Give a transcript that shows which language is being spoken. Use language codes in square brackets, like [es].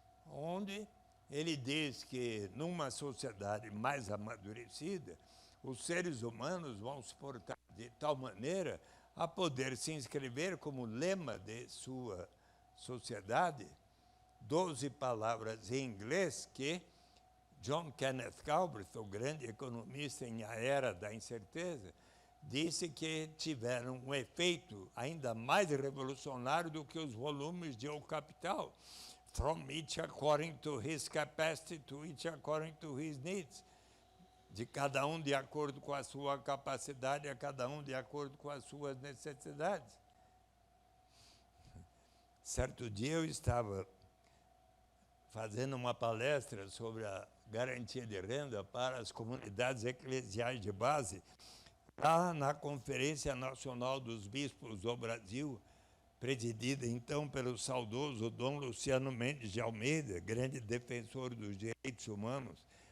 [pt] onde ele diz que, numa sociedade mais amadurecida, os seres humanos vão se portar de tal maneira a poder se inscrever como lema de sua sociedade 12 palavras em inglês que John Kenneth Galbraith, o grande economista em A Era da Incerteza, disse que tiveram um efeito ainda mais revolucionário do que os volumes de O Capital. [en] From each according to his capacity to each according to his needs. [pt] De cada um de acordo com a sua capacidade, a cada um de acordo com as suas necessidades. Certo dia eu estava fazendo uma palestra sobre a garantia de renda para as comunidades eclesiais de base, lá na Conferência Nacional dos Bispos do Brasil, presidida então pelo saudoso Dom Luciano Mendes de Almeida, grande defensor dos direitos humanos.